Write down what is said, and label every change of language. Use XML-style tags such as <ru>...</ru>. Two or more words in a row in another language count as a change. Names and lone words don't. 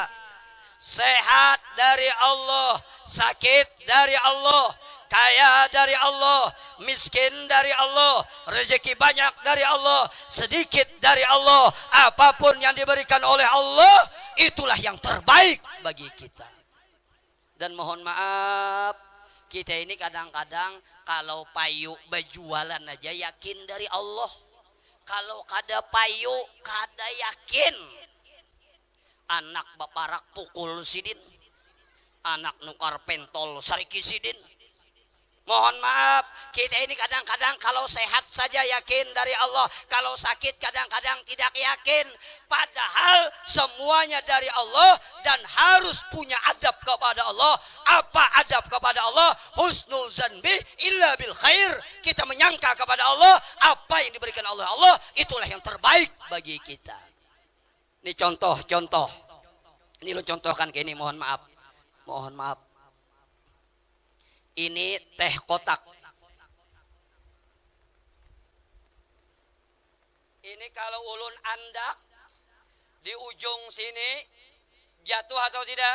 <id>Sehat dari Allah, sakit dari Allah, kaya dari Allah, miskin dari Allah, rezeki banyak dari Allah, sedikit dari Allah. Apapun yang diberikan oleh Allah itulah yang terbaik bagi kita. Dan mohon maaf, kita ini kadang-kadang kalau payu berjualan aja yakin dari Allah.</id> <bjn>Kalau kada payu kada yakin. Anak baparak pukul sidin, anak nukar pentol sariki sidin.</bjn> <id>Mohon maaf, kita ini kadang-kadang kalau sehat saja yakin dari Allah, kalau sakit kadang-kadang tidak yakin. Padahal semuanya dari Allah dan harus punya adab kepada Allah. Apa adab kepada Allah?</id> <ar>حسن الظن إلا بالخير.</ar> <id>Kita menyangka kepada Allah apa yang diberikan oleh Allah itulah yang terbaik bagi kita. Ini contoh. Ini lo contohkan kayak ini, mohon maaf. Ini teh kotak. Ini kalau ulun andak di ujung sini jatuh atau tidak?</id>